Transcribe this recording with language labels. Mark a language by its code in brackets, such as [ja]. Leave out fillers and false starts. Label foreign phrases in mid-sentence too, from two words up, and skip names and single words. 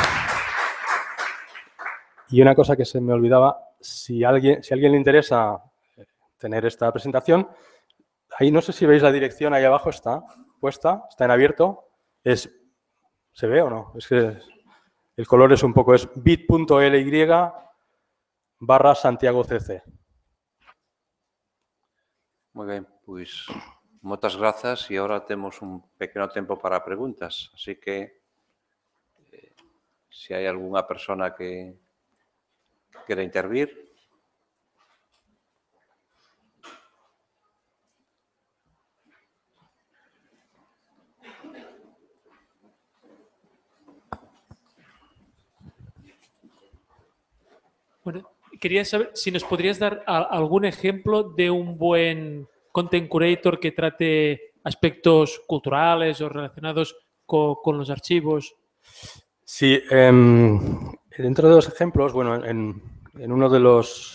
[es] Y una cosa que se me olvidaba, si a alguien le interesa tener esta presentación, ahí no sé si veis la dirección, ahí abajo está puesta, está en abierto. ¿Se ve o no? Es que el color es un poco, es bit.ly/SantiagoCC. [gl] Moi ben, pois moitas grazas, e agora temos un pequeno tempo para preguntas, así que se hai algunha persona que quere intervir. [es] Bueno, quería saber si nos podrías dar algún ejemplo de un buen [en] content curator [es] que trate aspectos culturales o relacionados con los archivos. Sí, dentro de los ejemplos, bueno, en uno de los...